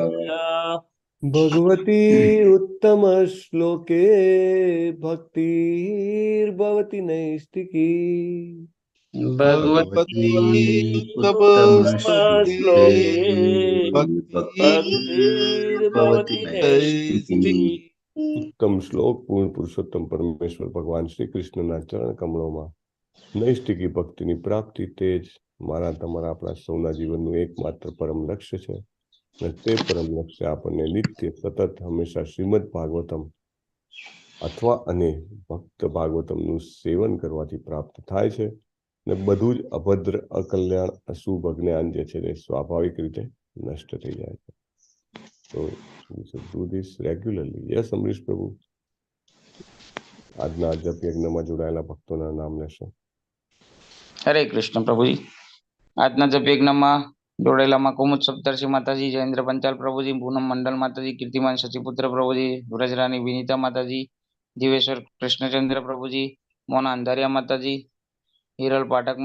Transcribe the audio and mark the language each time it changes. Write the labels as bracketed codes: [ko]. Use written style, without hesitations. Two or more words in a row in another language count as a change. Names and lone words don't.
[sa] भगवती उत्तमश्लोके भक्तिर्भवति नैष्टिकी भगवती उत्तमश्लोके भक्तिर्भवति नैष्टिकी [gu] उत्तम श्लोक પૂર્ણ પુરુષોત્તમ પરમેશ્વર ભગવાન શ્રી કૃષ્ણના ચરણ કમળોમાં નૈષ્ટિકી ભક્તિની પ્રાપ્તિ તે જ મારા તમારા આપણા સૌના જીવનનું એકમાત્ર પરમ લક્ષ્ય છે અને તે પરમ લક્ષ્ય આપણને નિત્ય સતત હંમેશા શ્રીમદ ભાગવતમ અથવા અને ભક્ત ભાગવતમનું સેવન કરવાથી પ્રાપ્ત થાય છે અને બધું જ અભદ્ર અકલ્યાણ અશુભ અજ્ઞાન જે છે તે સ્વાભાવિક રીતે નષ્ટ થઈ જાય છે. [en] તો we should do this regularly. Yes, Amrish Prabhu. [gu] આજના જપ યજ્ઞમાં જોડાયેલા ભક્તોના નામ લેશો. હરે કૃષ્ણ પ્રભુજી. આજના જપ યજ્ઞમાં જોડાયેલામાં કુમુદ સપ્તર્ષિ માતાજી, જયેન્દ્ર પંચાલ પ્રભુજી, પૂનમ મંડલ માતાજી, કીર્તિમાન શચિપુત્ર પ્રભુજી, વ્રજરાની વિનીતા માતાજી, જીવેશ્વર કૃષ્ણચંદ્ર પ્રભુજી, મોના અંધારિયા માતાજી, હિરલ પાઠક